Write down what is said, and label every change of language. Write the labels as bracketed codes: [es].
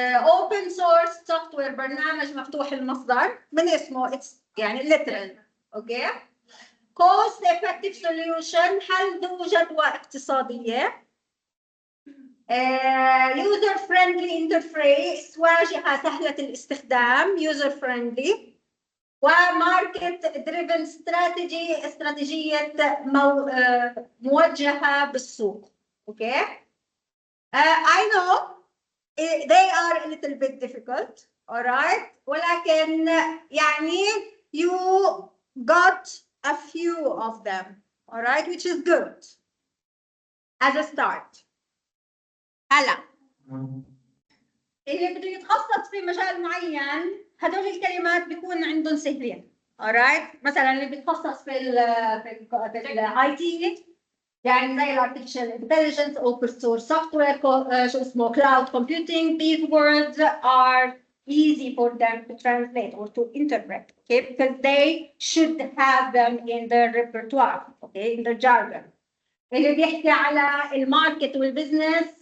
[en] open source software [ar] برنامج مفتوح المصدر من اسمه يعني literal أوكي. [en] cost effective solution [ar] حل ذو جدوى اقتصادية. [en] user friendly interface [ar] واجهة سهلة الاستخدام [en] user friendly. [ar] وماركت [en] driven strategy [ar] استراتيجية موجهة بالسوق. [en] Okay. I know they are a little bit difficult. Alright. [ar] ولكن يعني [en] you got a few of them, all right, which is good as a start. [ar] هلا اللي بده يتخصص في مجال معين هدول الكلمات بيكون عندهم سهلين. [en] all right. [ar] مثلا اللي بيتخصص في الاي تي يعني زي الارتفيشال انتليجنس [en] open source software [ar] شو اسمه [en] cloud computing, these words are easy for them to translate or to interpret, okay, because they should have them in their repertoire, okay, in their jargon. [ar] اللي بيحكي على الماركت والبزنس